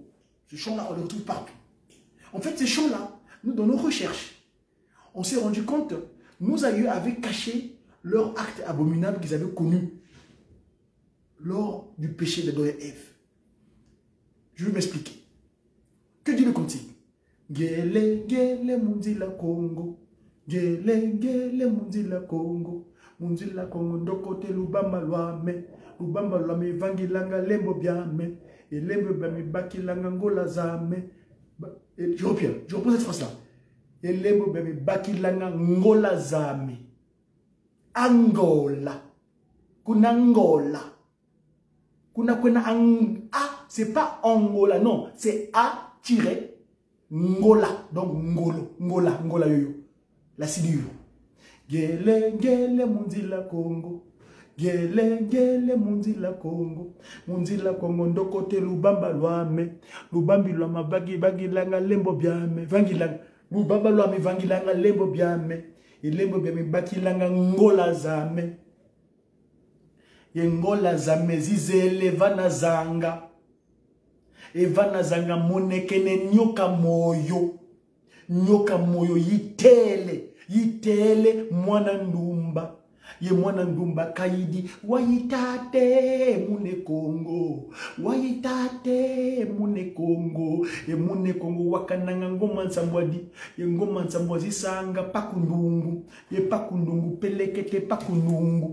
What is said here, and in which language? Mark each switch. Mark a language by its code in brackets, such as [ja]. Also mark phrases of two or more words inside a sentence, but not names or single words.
[fr] Ce chant-là, on le retrouve partout. En fait, ces chants-là, nous, dans nos recherches, on s'est rendu compte, nos aïeux avaient caché leur acte abominable qu'ils avaient connu lors du péché d'Adam et Ève. Je vais m'expliquer. Que dit le cantique? [kg] Gele, gele, munzila Congo. Gele, gele, munzila Congo. Munzila Congo, ndokote lubamba luame. Lubamba luame, vangilanga lembo biame. Et lembo biame, bakilanga ngola zame. [fr] Je reprends cette phrase-là. [kg] Et lembo biame, bakilanga ngola zame. Angola. Kuna Angola. Kuna kwena [fr] A, c'est pas Angola, non, c'est A-Ngola. Donc Ngolo, Ngola, Ngola yoyo. La silure. [kg] Gele, gele, munzila Congo. Gele, gele, munzila Congo. Munzila Congo, ndokote lubamba luame. Lubambi luama bagi langa lembo biame. Vangilanga. Lubamba luame vangilanga lembo biame. Et lembo biame baki langa ngola zame. Yengola zame zizele vana zanga. Evana zanga monekene nyoka moyo. Nyoka moyo yitele. Yitele mwana ndumba. Ye mwana ndumba kaidi. Wayitate mune Congo. Wayitate mune Congo. E mune Congo wakananga ngoma nsambwadi. Ye ngoma nsambwazi sanga pakundungu. Ye pakundungu pelekete pakundungu.